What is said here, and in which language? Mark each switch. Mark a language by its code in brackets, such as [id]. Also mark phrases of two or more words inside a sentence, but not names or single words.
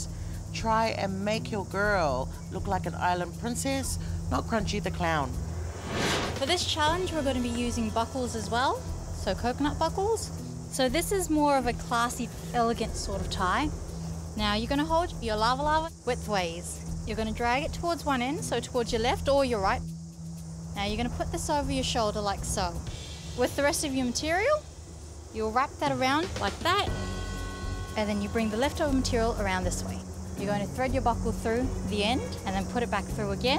[en] Try and make your girl look like an island princess, not Crunchy the Clown. For this challenge, we're going to be using buckles as well, so coconut buckles. So this is more of a classy, elegant sort of tie. Now you're going to hold your lava lava widthways. You're going to drag it towards one end, so towards your left or your right. Now you're going to put this over your shoulder like so. With the rest of your material, you'll wrap that around like that, and then you bring the leftover material around this way. You're going to thread your buckle through the end and then put it back through again.